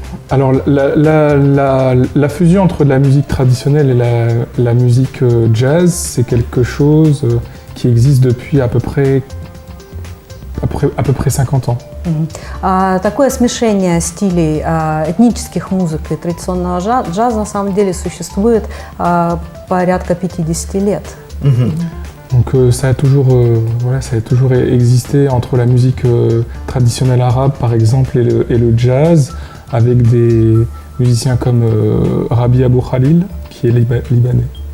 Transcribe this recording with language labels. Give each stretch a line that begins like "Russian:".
French: Alors la fusion entre la musique traditionnelle et la musique jazz, c'est quelque chose qui existe depuis à peu près 50 ans.
Russian: Такое смешение стилей этнических музык и традиционного джаза на самом деле существует порядка 50 лет.
French: Donc ça a toujours existé entre la musique traditionnelle arabe par exemple et le jazz, avec des musiciens comme Rabi Abou Khalil qui est libanais.